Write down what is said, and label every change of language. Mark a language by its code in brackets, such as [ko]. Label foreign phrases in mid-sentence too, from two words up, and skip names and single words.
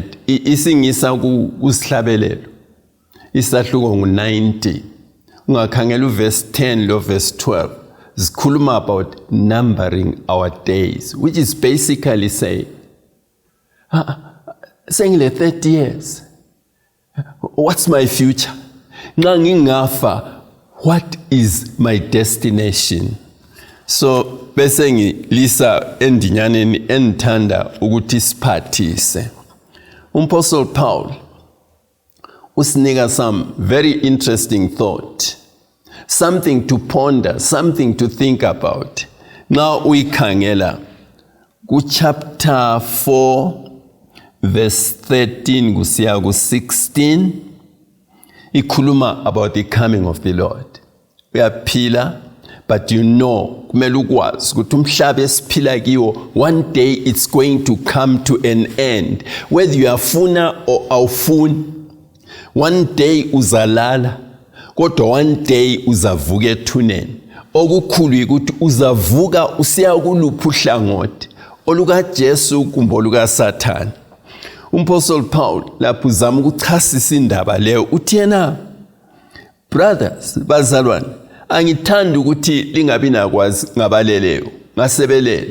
[nd] Isingisa kusihlabelelo isahluko ngu-90. Ungakhangela uverse 10 lo verse 12 zikhuluma [en] about numbering our days, which is basically saying le 30 years, what's my future? [nd] Nxa ngingafa, [en] what is my destination? [nd] So bese ngilisa endinyaneni enithanda ukuthi siphathise. [en] Apostle Paul usinika some very interesting thought, something to ponder, something to think about. Now [nd] uyikhangela ku chapter 4 verse 13 kusiya ku 16 ikhuluma [en] about the coming of the Lord. Uyaphila, but you know [nd] kumele ukwazi ukuthi umhlaba esiphila kiwo [en] one day it's going to come to an end, whether you afuna or awufuni. One day [nd] uzalala, kodwa [en] one day [nd] uzavuka ethuneni. Okukhulu ukuthi uzavuka usiya kuluphi uhlangothi, oluka Jesu kumbe oluka Sathane. Apostle Paul lapho uzama ukuchasisa indaba leyo uthi yena, brothers, bazalwane, angithanda ukuthi lingabi nakwazi ngabaleleyo, ngasebelele.